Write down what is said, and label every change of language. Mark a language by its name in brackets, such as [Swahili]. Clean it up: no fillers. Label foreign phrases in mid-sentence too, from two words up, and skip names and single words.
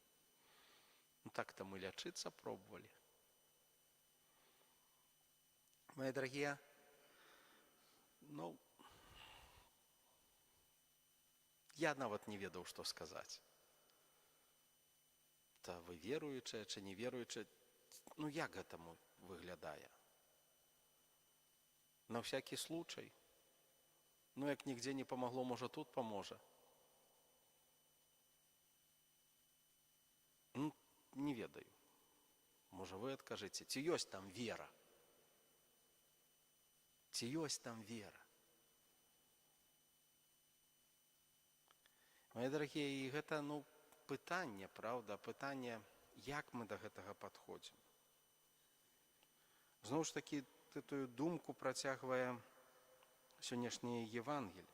[Russian] Так-то мы лячыцца пробовали. Мои дорогие, [Belarusian] я нават не ведаў, што сказаць. Та вы веруючыя, чи не веруючыя, як гэтаму выглядае? [Russian] На всякий случай. Як нігде не помогло, може тут поможе. [Belarusian] Не ведаю. Може ви адкажыце, ці ёсць там вера? Ці ёсць там вера? [Russian] Мои дорогие, [Belarusian] і гэта, пытанне, правда, пытанне, як мы да гэтага падходзім. Зноў ж такі, эту думку працягвае сённяшняе Евангелие.